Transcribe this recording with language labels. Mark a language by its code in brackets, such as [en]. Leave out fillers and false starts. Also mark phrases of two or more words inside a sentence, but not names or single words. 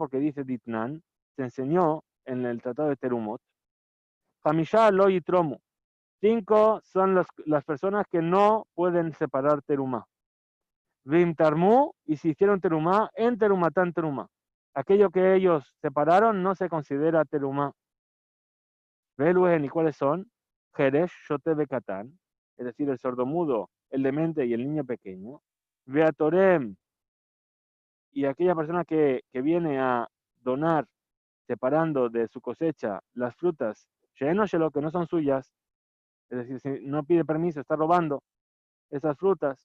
[es] Porque dice Ditnan, se enseñó en el Tratado de Terumot, [he] חמשה לא יתרמו. [es] 5 son las personas que no pueden separar terumá. [he] ואם תרמו, [es] y si hicieron terumá, [he] אין תרומתן תרומה. [es] Aquello que ellos separaron no se considera terumá. Veluen, ¿y cuáles son? [he] חרש שוטה וקטן, [es] es decir, el sordomudo, el demente y el niño pequeño. Veatorem, y aquella persona que viene a donar, separando de su cosecha las frutas, lo que no son suyas, es decir, si no pide permiso, está robando esas frutas.